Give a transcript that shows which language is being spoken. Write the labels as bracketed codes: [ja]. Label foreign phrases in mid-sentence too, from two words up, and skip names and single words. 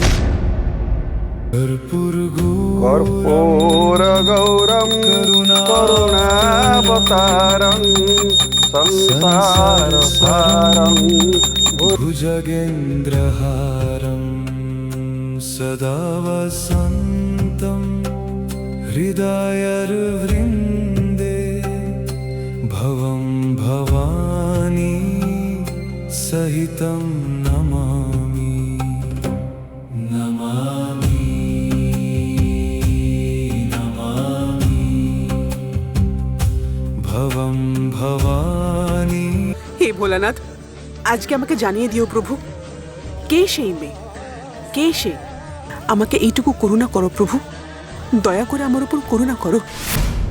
[sa] কর্পূরগৌরম করুণাবতারং সংসারসারং भुजगेन्द्रहारं सदा वसन्तं हृदयर्वृन्दे भवं भवानी सहितं नमामि नमामि नमामि भवं भवानी। [bn] হে ভোলানাথ, আজকে আমাকে জানিয়ে দিও প্রভু, কে সেই মেয়ে, কে সে। আমাকে এইটুকু করুণা করো প্রভু, দয়া করে আমার উপর করুণা করো।